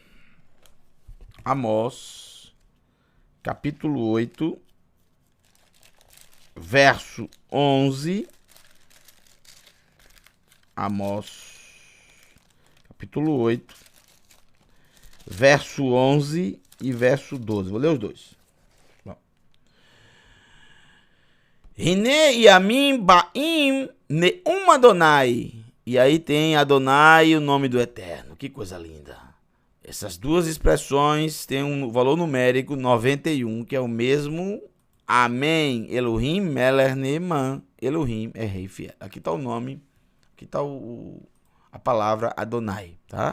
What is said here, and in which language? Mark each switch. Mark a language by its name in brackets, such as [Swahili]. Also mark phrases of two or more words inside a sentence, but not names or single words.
[Portuguese] Amós, capítulo 8, verso 11. Amós, capítulo 8, verso 11 e verso 12. Vou ler os dois. [Hebrew] הנה ימים באים נאם אדני. [Portuguese] E aí tem Adonai, o nome do Eterno. Que coisa linda. Essas duas expressões têm um valor numérico 91, que é o mesmo Amém, [Hebrew] אלהים מלך נאמן, [Portuguese] Elohim é rei fiel. Aqui está o nome, aqui está a palavra Adonai, tá?